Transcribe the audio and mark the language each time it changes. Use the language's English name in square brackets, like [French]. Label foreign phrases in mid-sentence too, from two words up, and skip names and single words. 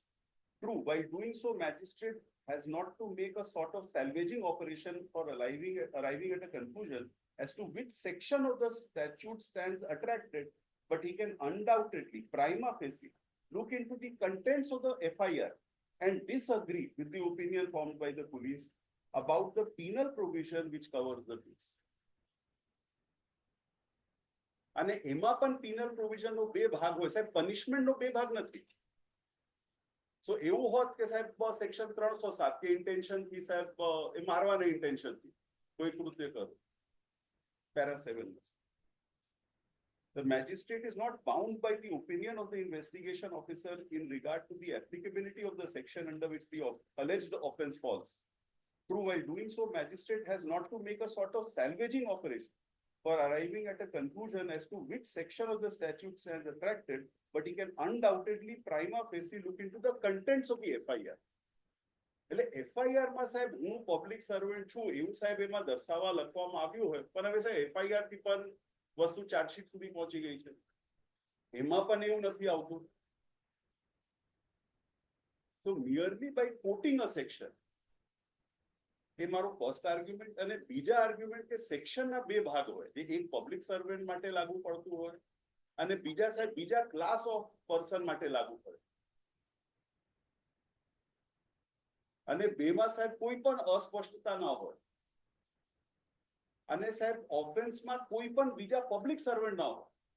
[English] True, by doing so, magistrate has not to make a sort of salvaging operation for arriving at a conclusion as to which section of the statute stands attracted, but he can undoubtedly, prima facie, look into the contents of the FIR and disagree with the opinion formed by the police about the penal provision which covers the case. [Gujarati] અને એમાં પણ [English] penal provision [Gujarati] નો બે ભાગ હોય સાહેબ, punishment નો બે ભાગ નથી. So એવું હોત કે સાહેબ સેક્શન 307 કે ઇન્ટેન્શન થી સાહેબ એ મારવાના ઇન્ટેન્શન થી કોઈ કૃત્ય કરો. [English] Para 7. The magistrate is not bound by the opinion of the investigation officer in regard to the applicability of the section under which the alleged offence falls. True, while doing so, magistrate has not to make a sort of salvaging operation for arriving at a conclusion as to which section of the statute stands attracted, but he can undoubtedly prima facie look into the contents of the FIR. [Gujarati] એટલે FIR માં સાહેબ હું [English] public servant [Gujarati] છું એવું સાહેબ એમાં દર્શાવવા લખવામાં આવ્યું હોય, પણ હવે સાહેબ FIR થી પણ વસ્તુ ચાર્જશીટ સુધી પહોંચી ગઈ છે, એમાં પણ એવું નથી આવતું. [English] So merely by quoting a section, [Gujarati] એ મારો [English] first argument. [Gujarati] અને બીજા આર્ગ્યુમેન્ટ કે સેક્શનના બે ભાગ હોય, એક [English] public servant [Gujarati] માટે લાગુ પડતું હોય અને બીજા સાહેબ બીજા [English] class of person [Gujarati] માટે લાગુ પડે. અને બેમાં સાહેબ કોઈ પણ અસ્પષ્ટતા ન હોય અને સાહેબ ઓફેન્સમાં કોઈ પણ બીજા [English] public servant [Gujarati] ન હોય.